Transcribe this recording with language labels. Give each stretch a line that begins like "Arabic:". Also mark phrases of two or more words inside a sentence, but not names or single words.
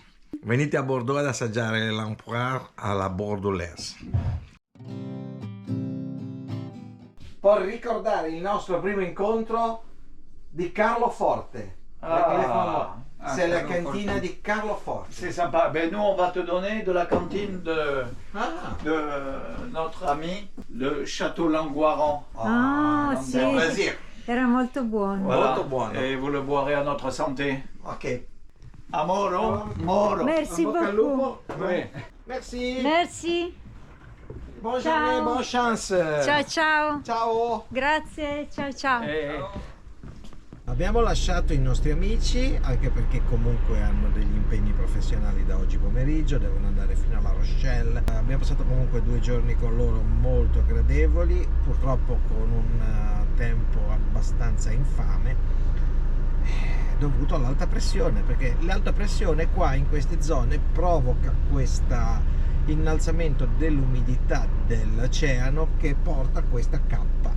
Italian: Venite a Bordeaux ad assaggiare l'Empereur alla bordelaise. Per ricordare il nostro primo incontro di Carlo Forte.
French: C'est la
Italian: Carlo cantina Forte. di Carlo Forte.
French: C'est sympa. Ben, nous, on va te donner de la cantine de notre ami, le Château Langoiran. Ah, c'est un plaisir.
Italian: Era molto buono. Molto buono.
French: Et vous le boirez à notre santé. Ok. Amoro, moro. Merci
Italian: Bocca al
French: beaucoup.
Italian: lupo.
French: Oui. Merci. Merci. Bonne
Italian: Ciao.
French: journée, bonne chance.
Italian: Ciao ciao. Ciao. Grazie, ciao ciao. Abbiamo lasciato i nostri amici, anche perché comunque hanno degli impegni professionali da oggi pomeriggio, devono andare fino alla Rochelle. Abbiamo passato comunque 2 giorni con loro molto gradevoli, purtroppo con un tempo abbastanza infame, dovuto all'alta pressione, perché l'alta pressione qua in queste zone provoca questo innalzamento dell'umidità dell'oceano che porta a questa cappa.